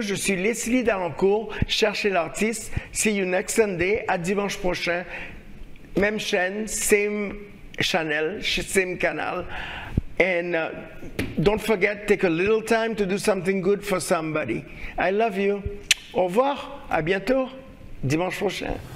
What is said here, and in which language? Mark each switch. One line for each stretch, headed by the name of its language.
French: Je suis Leslie Dalancourt, Cherchez l'artiste. See you next Sunday, à dimanche prochain. Même chaîne, same channel, same canal.
English: And don't forget, take a little time to do something good for somebody. I love you.
French: Au revoir, à bientôt, dimanche prochain.